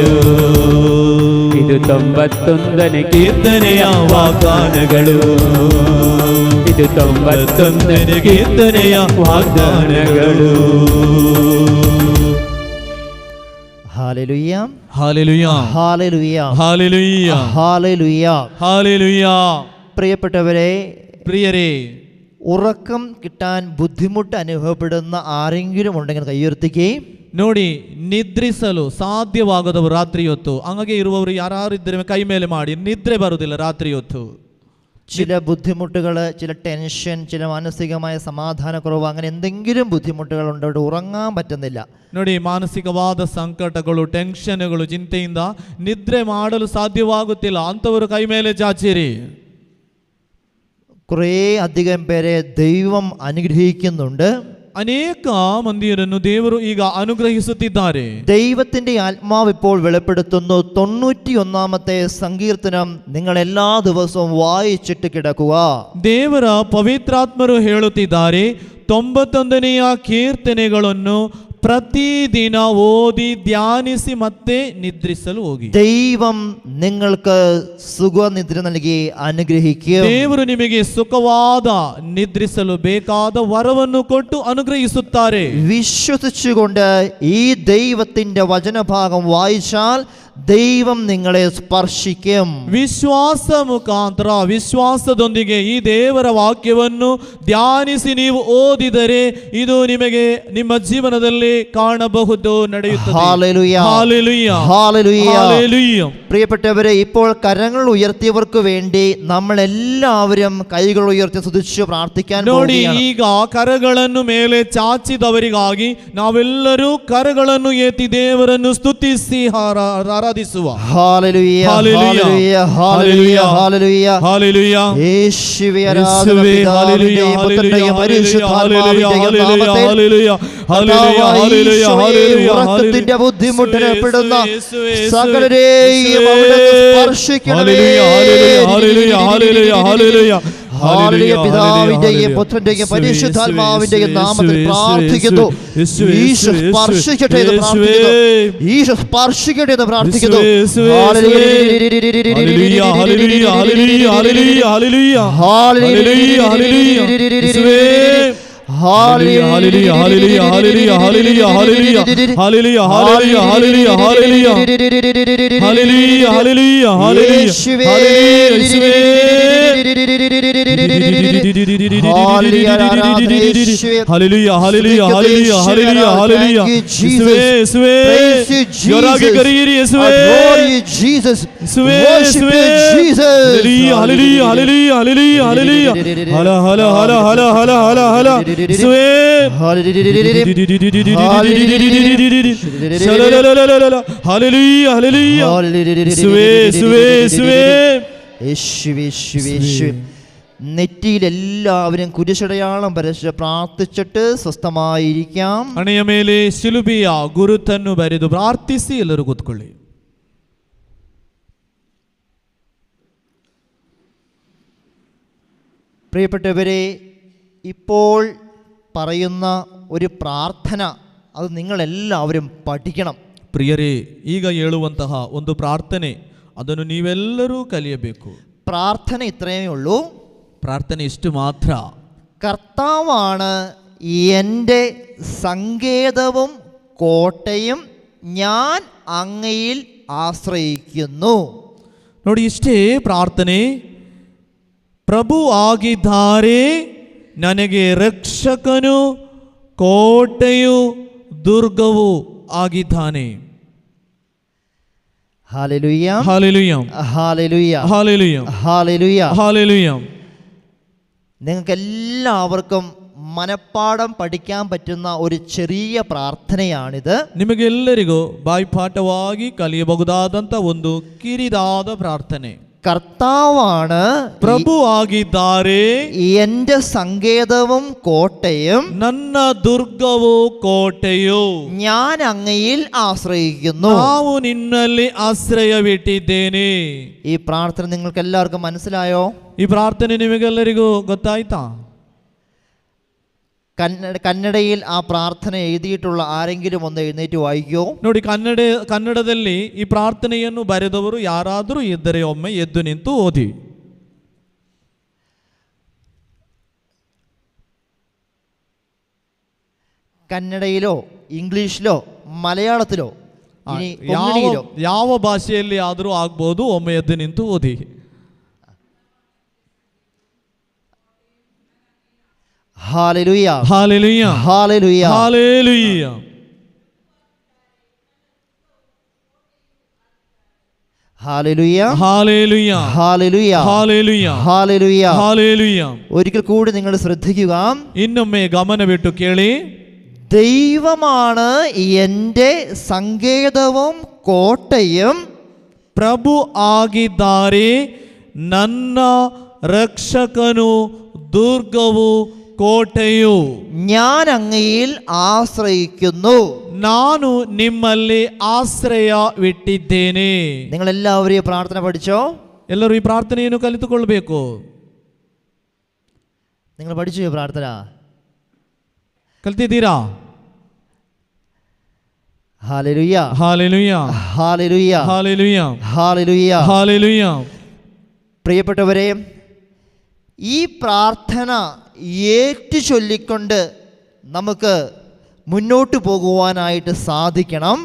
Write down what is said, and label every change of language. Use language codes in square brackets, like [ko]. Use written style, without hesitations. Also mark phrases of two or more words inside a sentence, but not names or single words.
[kn] ಇದು 91ನೇ ಕೀರ್ತನೆಯ ವಾಗ್ದಾನಗಳು. ಇದು 91ನೇ ಕೀರ್ತನೆಯ ವಾಗ್ದಾನಗಳು. ಹಾಲೆಲೂಯ, ಹಾಲೆಲೂಯ, ಹಾಲೆಲೂಯ, ಹಾಲೆಲೂಯ, ಹಾಲೆലൂയ, ಹಾಲೆലൂയ. [ml] പ്രിയപ്പെട്ടവരെ, പ്രിയരേ, ഉറക്കം കിട്ടാൻ ബുദ്ധിമുട്ട് അനുഭവപ്പെടുന്ന ആരെങ്കിലും ഉണ്ടെങ്കിൽ കൈയുയർത്തിക്കുകയും. [kn] ನೋಡಿ, ನಿದ್ರಿಸಲು ಸಾಧ್ಯವಾಗದವರು ರಾತ್ರಿ ಹೊತ್ತು ಹಂಗಾಗಿ ಇರುವವರು ಯಾರಿದ್ದರೆ ಕೈ ಮೇಲೆ ಮಾಡಿ. ನಿದ್ರೆ ಬರುವುದಿಲ್ಲ ರಾತ್ರಿ ಹೊತ್ತು. [ml] ചില ബുദ്ധിമുട്ടുകൾ, ചില ടെൻഷൻ, ചില മാനസികമായ സമാധാനക്കുറവ്, അങ്ങനെ എന്തെങ്കിലും ബുദ്ധിമുട്ടുകൾ ഉണ്ടോ, ഉറങ്ങാൻ പറ്റുന്നില്ല. [kn] ನೋಡಿ, ಮಾನಸಿಕವಾದ ಸಂಕಟಗಳು, ಟೆನ್ಷನ್ಗಳು, ಚಿಂತೆಯಿಂದ ನಿದ್ರೆ ಮಾಡಲು ಸಾಧ್ಯವಾಗುತ್ತಿಲ್ಲ ಅಂತವರು ಕೈ ಮೇಲೆ ಚಾಚಿರಿ. [ml] കുറേ അധികം പേരെ ദൈവം അനുഗ്രഹിക്കുന്നുണ്ട്. [kn] ಅನೇಕ ಮಂದಿರನ್ನು ದೇವರು ಈಗ ಅನುಗ್ರಹಿಸುತ್ತಿದ್ದಾರೆ. [ml] ദൈവത്തിന്റെ ആത്മാവ് ഇപ്പോൾ വെളിപ്പെടുത്തുന്നു. 91ാമത്തെ സങ്കീർത്തനം നിങ്ങൾ എല്ലാ ദിവസവും വായിച്ചിട്ട് കിടക്കുക. [kn] ದೇವರ ಪವಿತ್ರಾತ್ಮರು ಹೇಳುತ್ತಿದ್ದಾರೆ, 91ನೆಯ ಕೀರ್ತನೆಗಳನ್ನು ಪ್ರತಿದಿನ ಓದಿ ಧ್ಯಾನಿಸಿ ಮತ್ತೆ ನಿದ್ರಿಸಲು ಹೋಗಿ. [ml] ദൈവം നിങ്ങൾക്ക് സുഖനിദ്ര നൽകി അനുഗ്രഹിക്കും. [kn] ದೇವರು ನಿಮಗೆ ಸುಖವಾದ ನಿದ್ರಿಸಲು ಬೇಕಾದ ವರವನ್ನು ಕೊಟ್ಟು ಅನುಗ್ರಹಿಸುತ್ತಾರೆ. [ml] വിശ്വസിച്ചുകൊണ്ട് ഈ ദൈവത്തിന്റെ വചനഭാഗം വായിച്ചാൽ ദൈവം നിങ്ങളെ സ്പർശിക്കും. [kn] ವಿಶ್ವಾಸ ಮುಖಾಂತರ, ವಿಶ್ವಾಸದೊಂದಿಗೆ ಈ ದೇವರ ವಾಕ್ಯವನ್ನು ಧ್ಯಾನಿಸಿ ನೀವು ಓದಿದರೆ ಇದು ನಿಮಗೆ ನಿಮ್ಮ ಜೀವನದಲ್ಲಿ കാണಬಹುದು, ನಡೆಯುತ್ತದೆ. [ml] ഹല്ലേലൂയ, ഹല്ലേലൂയ, ഹല്ലേലൂയ, ഹല്ലേലൂയ. പ്രിയപ്പെട്ടവരെ, ഇപ്പോൾ കരങ്ങൾ ഉയർത്തിയവർക്ക് വേണ്ടി നമ്മൾ എല്ലാവരും കൈകൾ ഉയർത്തി സ്തുതിച്ച് പ്രാർത്ഥിക്കാൻ [kn] ನೋಡಿ, [ml] പോവുകയാണ്. [kn] ಈಗ ಕರಗಳನ್ನು ಮೇಲೆ ಚಾಚಿದವರಿಗಾಗಿ ನಾವೆಲ್ಲರೂ ಕರಗಳನ್ನು ಎತ್ತಿ ದೇವರನ್ನು ಸ್ತುತಿಸಿ ಆರಾಧಿಸುವ. [ml] ഹല്ലേലൂയ, ഹല്ലേലൂയ, ഹല്ലേലൂയ, ഹല്ലേലൂയ, ഹല്ലേലൂയ. യേശുവേ ആരാധന. യേശുവേ, ഹല്ലേലൂയ, പിതാവിന്റെയും പുത്രന്റെയും പരിശുദ്ധാത്മാവിന്റെയും നാമത്തിൽ ഹല്ലേലൂയ, ഹല്ലേലൂയ, ഹല്ലേലൂയ, ഹല്ലേലൂയ. ഉറക്കത്തിന്റെ ബുദ്ധിമുട്ടിനപ്പെടുന്ന യേശുവേ, സകലരെയും അവിടുന്ന് സ്പർശിക്കണമേ. ഹല്ലേലൂയ, ഹല്ലേലൂയ, ഹല്ലേലൂയ, ഹല്ലേലൂയ. ഹല്ലേലൂയ. പിതാവിന്റെയും പുത്രന്റെയും പരിശുദ്ധാത്മാവിന്റെയും നാമത്തിൽ പ്രാർത്ഥിക്കുന്നു. ഈശോ സ്പർശിക്കട്ടെ എന്ന് പ്രാർത്ഥിക്കുന്നു. ഈശോ സ്പർശിക്കട്ടെ എന്ന് പ്രാർത്ഥിക്കുന്നു. ഹല്ലേലൂയ, ഹല്ലേലൂയ, ഹല്ലേലൂയ, ഹല്ലേലൂയ, ഹല്ലേലൂയ, ഹല്ലേലൂയ, ഹല്ലേലൂയ, ഹല്ലേലൂയ. [en] Hallelujah, hallelujah, hallelujah, hallelujah, hallelujah, hallelujah, hallelujah, hallelujah, hallelujah, hallelujah, hallelujah, hallelujah, hallelujah, hallelujah, hallelujah, hallelujah. Yeswe, yorage kariri Yeswe, Jesus, worship Jesus. Hallelujah, hallelujah, hallelujah, hallelujah, hala hala hala hala hala hala hala. Hallelujah, hallelujah. [ml] നെറ്റിയിൽ എല്ലാവരും കുരിശടയാളം വരച്ച് പ്രാർത്ഥിച്ചിട്ട് സ്വസ്ഥമായിരിക്കാം. [kn] ಹಣೆಯ ಮೇಲೆ ಶಿಲುಬೆಯ ಗುರುತನ್ನು ಬರೆದು ಪ್ರಾರ್ಥಿಸಿ ಎಲ್ಲರೂ ಕೂತ್ಕೊಳ್ಳಿ. [ml] പ്രിയപ്പെട്ടവരെ, ഇപ്പോൾ പറയുന്ന ഒരു പ്രാർത്ഥന അത് നിങ്ങളെല്ലാവരും പഠിക്കണം. [kn] ಪ್ರಿಯರೇ, ಈಗ ಹೇಳುವಂತಹ ಒಂದು ಪ್ರಾರ್ಥನೆ ಅದನ್ನು ನೀವೆಲ್ಲರೂ ಕಲಿಯಬೇಕು. [ml] പ്രാർത്ഥന ഇത്രയേ ഉള്ളൂ. [kn] ಪ್ರಾರ್ಥನೆ ಇಷ್ಟು ಮಾತ್ರ. [ml] കർത്താവാണ് എൻ്റെ സങ്കേതവും കോട്ടയും ഞാൻ അങ്ങയിൽ ಆಶ್ರಯಿക്കുന്നു. [kn] ನೋಡಿ, ಇಷ್ಟೇ ಪ್ರಾರ್ಥನೆ. ಪ್ರಭು ಆಗಿದ್ದಾರೆ, ನನಗೆ ರಕ್ಷಕನು, ಕೋಟೆಯು, ದುರ್ಗವು ಆಗಿದ್ದಾನೆ. [ml] ഹല്ലേലൂയ, ഹല്ലേലൂയ, ഹല്ലേലൂയ, ഹല്ലേലൂയ, ഹല്ലേലൂയ, ഹല്ലേലൂയ. നിങ്ങൾക്ക് എല്ലാവർക്കും മനപ്പാഠം പഠിക്കാൻ പറ്റുന്ന ഒരു ചെറിയ പ്രാർത്ഥനയാണിത്. [kn] ನಿಮಗೆಲ್ಲರಿಗೂ ಬಾಯ್ಪಾಠವಾಗಿ ಕಲಿಯಬಹುದಾದಂಥ ಒಂದು ಕಿರಿದಾದ ಪ್ರಾರ್ಥನೆ. [ml] കർത്താവാണ് [kn] ಪ್ರಭು ಆಗಿದ್ದಾರೆ, [ml] എൻ്റെ സങ്കേതവും കോട്ടയും, [kn] ನನ್ನ ದುರ್ಗವು, ಕೋಟೆಯು, [ml] ഞാൻ അങ്ങയിൽ ആശ്രയിക്കുന്നു. [kn] ನಾವು ನಿನ್ನಲ್ಲಿ ಆಶ್ರಯವಿಟ್ಟಿದ್ದೇನೆ. [ml] ഈ പ്രാർത്ഥന നിങ്ങൾക്ക് എല്ലാവർക്കും മനസ്സിലായോ? [kn] ಈ ಪ್ರಾರ್ಥನೆ ನಿಮಗೆಲ್ಲರಿಗೂ ಗೊತ್ತಾಯ್ತಾ? [ml] കന്നഡയിൽ ആ പ്രാർത്ഥന എഴുതിയിട്ടുള്ള ആരെങ്കിലും ഒന്ന് എഴുന്നേറ്റ് വായിക്കോ. [kn] ನೋಡಿ, ಕನ್ನಡದಲ್ಲಿ ಈ ಪ್ರಾರ್ಥನೆಯನ್ನು ಬರೆದವರು ಯಾರಾದರೂ ಇದ್ದರೆ ಒಮ್ಮೆ ಎದ್ದು ನಿಂತು ಓದಿ. [ml] കന്നഡയിലോ ഇംഗ്ലീഷിലോ മലയാളത്തിലോ [kn] ಯಾವ ಭಾಷೆಯಲ್ಲಿ ಆದರೂ ಆಗ್ಬೋದು. ಒಮ್ಮೆ ಎದ್ದು ನಿಂತು ಓದಿ. [ml] ഹല്ലേലൂയ, ഹല്ലേലൂയ, ഹല്ലേലൂയ, ഹല്ലേലൂയ, ഹല്ലേലൂയ, ഹല്ലേലൂയ, ഹല്ലേലൂയ, ഹല്ലേലൂയ, ഹല്ലേലൂയ, ഹല്ലേലൂയ. ഒരിക്കൽ കൂടി നിങ്ങൾ ശ്രദ്ധിക്കുക. [kn] ಇನ್ನೊಮ್ಮೆ ಗಮನವಿಟ್ಟು ಕೇಳಿ. [ml] ദൈവമാണ് എൻ്റെ സങ്കേതവും കോട്ടയും, [kn] ಪ್ರಭು ಆಗಿದ್ದಾರೆ, ನನ್ನ ರಕ್ಷಕನು, ದುರ್ಗವು, ಕೋಟೆಯು, [ml] ഞാൻ അങ്ങയിൽ ആശ്രയിക്കുന്നു. [kn] ನಾನು ನಿಮ್ಮಲ್ಲಿ ಆಶ್ರಯವಿಟ್ಟಿದ್ದೇನೆ. [ml] നിങ്ങൾ എല്ലാവരും ഈ പ്രാർത്ഥന പഠിച്ചോ? [kn] ಎಲ್ಲರೂ ಈ ಪ್ರಾರ್ಥನೆಯನ್ನು ಕಲಿತುಕೊಳ್ಳಬೇಕು. [ml] നിങ്ങൾ പഠിച്ചു ഈ പ്രാർത്ഥന? [kn] ಕಲ್ತಿದ್ದೀರಾ? [ml] ഹല്ലേലൂയ, ഹല്ലേലൂയ, ഹല്ലേലൂയ, ഹല്ലേലൂയ, ഹല്ലേലൂയ, ഹല്ലേലൂയ. പ്രിയപ്പെട്ടവരെ, ഈ പ്രാർത്ഥന ഏറ്റു ചൊല്ലിക്കൊണ്ട് നമുക്ക് മുന്നോട്ട് പോകുവാനായിട്ട് സാധിക്കണം.